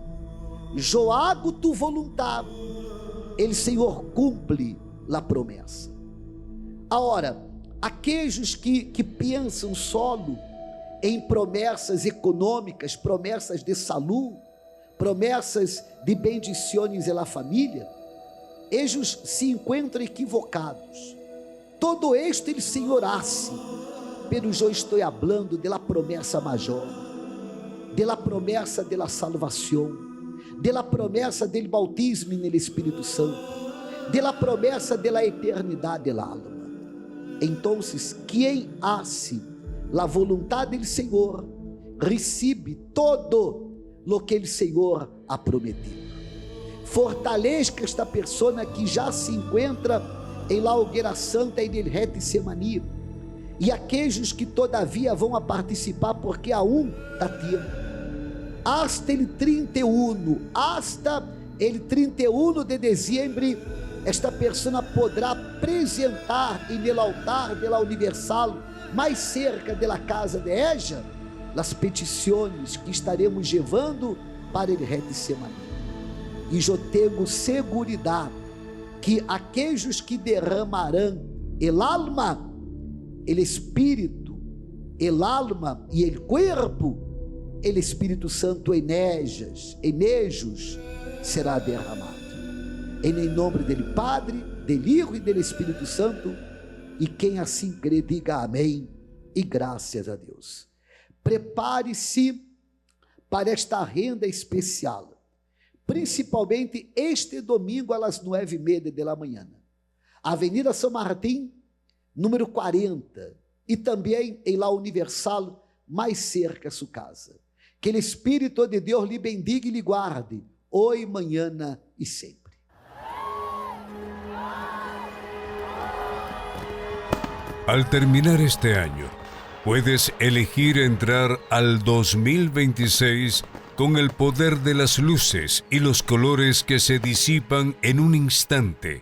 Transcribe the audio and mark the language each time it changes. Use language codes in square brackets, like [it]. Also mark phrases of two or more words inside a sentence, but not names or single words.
[pt] Eu [es] hago tu [pt] vontade, o Senhor cumpre a promessa. Agora, aqueles que pensam solo em promessas econômicas, promessas de saúde, promessas de bendições na família, eles se encontram equivocados. [es] Todo esto [pt] o Senhor [es] hace, pero [pt] eu estou falando [es] de la [pt] promessa maior, [es] de la promessa de la salvação, de la promessa del bautismo no Espírito Santo, de la promessa de la eternidade del alma. Então, quem hace la voluntad del Senhor, recebe todo lo que el Senhor ha prometido. [pt] fortaleça esta pessoa que já se encontra em la hogueira santa e del Getsemani, e aqueles que todavia vão a participar, porque aún dá tempo, [es] hasta el [pt] 31 de dezembro, esta pessoa poderá apresentar em [es] el altar de la [pt] Universal, mais cerca da casa [es] de ella, [pt] as petições que estaremos levando para el Getsemani. E eu tenho seguridade que aqueles que derramarão [es] el alma, el espírito, el alma [pt] e [es] el cuerpo, el Espírito Santo en ellos [pt] será derramado. Em nome do Padre, do Hijo e do Espírito Santo, e quem assim crê, diga amém e graças a Deus. Prepare-se para esta renda especial, principalmente este domingo às 9:30 da manhã. Avenida São Martim, número 40, e também em La Universal, mais cerca a sua casa. Que o Espírito de Deus lhe bendiga e lhe guarde, hoje, manhã e sempre. [es] Al terminar este año, puedes elegir entrar al 2026 con el poder de las luces y los colores que se disipan en un instante.